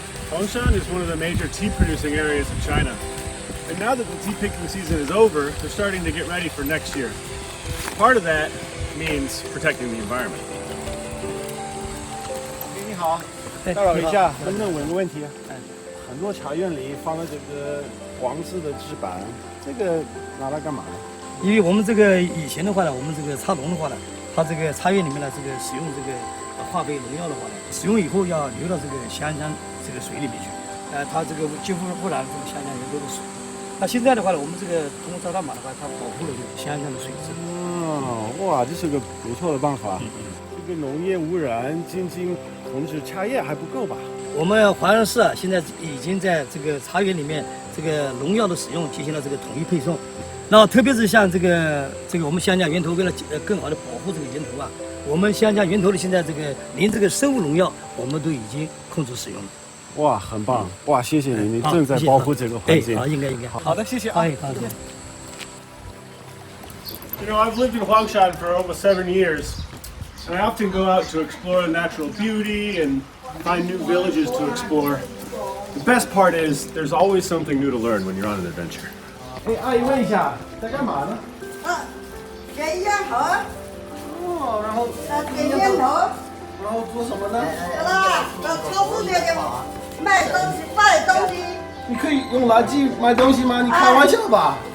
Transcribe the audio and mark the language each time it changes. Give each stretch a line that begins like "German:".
English: Huangshan is one of the major tea producing areas of China. And now that the tea picking season is over, they're starting to get ready for next year. Part of that means protecting the environment.
Chinese: 你好，打扰一下，能不能问个问题？很多茶园里放了这个黄色的纸板，这个拿来干嘛呢？因为我们这个以前的话呢，我们这个茶农的话呢，它这个茶园里面呢，这个使用这个化肥农药的话呢，使用以后要流到这个湘江这个水里面去，它这个就会污染这个湘江源头的水。那现在的话呢，我们这个通过草场码的话，它保护了这个湘江的水质。哦，哇，这是个不错的办法。这个农业污染仅仅控制茶叶还不够吧？我们华阳市啊，现在已经在这个茶园里面，这个农药的使用进行了这个统一配送。然后特别是像这个我们湘江源头，为了更好的保护这个源头啊，我们湘江源头的现在这个连这个生物农药我们都已经控制使用了。哇，很棒！哇，谢谢你，你正在保护这个环境。好，应该。好的，谢谢啊。好的。
English: You know, I've lived in Huangshan for almost 7 years, and I often go out to explore the natural beauty and find new villages to explore. The best part is there's always something new to learn when you're on an adventure.
Chinese: 哎，阿姨问一下，在干嘛呢？给烟头，哦，然后给烟头，然后做什么呢？到超市里面卖东西，卖东西。你可以用垃圾买东西吗？你开玩笑吧？